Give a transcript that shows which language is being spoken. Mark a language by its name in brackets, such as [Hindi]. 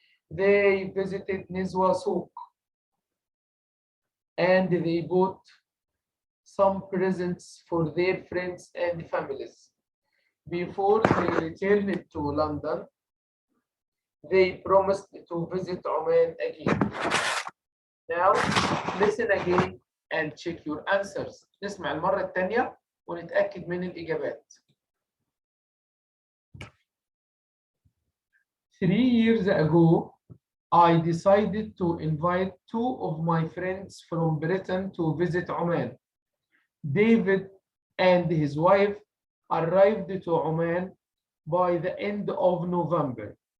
[English] They visited Nizwa Souk, and they bought some presents for their friends and families. Before they returned to London, they promised to visit Oman again. Now, listen again and check your answers. [Arabic] نسمع المرة الثانية ونتأكد من الإجابات. [English] 3 years ago, I decided to invite 2 of my friends from Britain to visit Oman. David and his wife arrived to Oman by the end of November.